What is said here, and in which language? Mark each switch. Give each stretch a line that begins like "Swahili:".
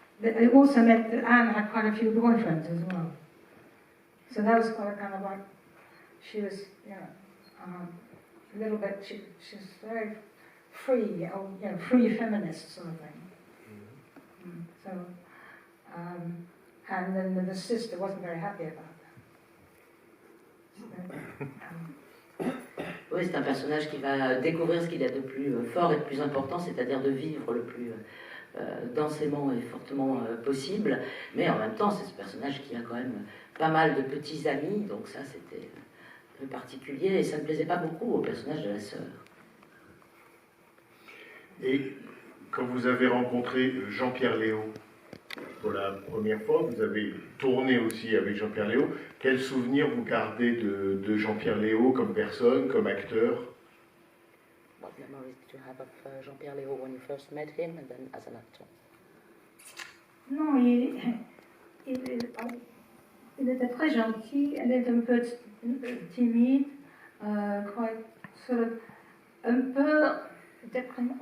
English: It also meant that Anne had quite a few boyfriends as well. So that was kind of like, she was, you know, a little bit, she's very free, free feminist sort of thing. So, and then the sister wasn't very happy about that.
French: Oui, c'est un personnage qui va découvrir ce qu'il y a de plus fort et de plus important, c'est-à-dire de vivre le plus densément et fortement possible. Mais en même temps, c'est ce personnage qui a quand même pas mal de petits amis, donc ça c'était un peu particulier et ça ne plaisait pas beaucoup au personnage de la sœur. Et quand vous avez rencontré Jean-Pierre Léaud pour la première fois, vous avez tourné aussi avec Jean-Pierre Léaud, quel souvenir vous gardez de Jean-Pierre Léaud comme personne, comme acteur?
English: What memories did you have of Jean-Pierre Léaud when you first met him and then as an actor?
French: Non, il était très gentil, elle était un peu timide, un peu déprimé.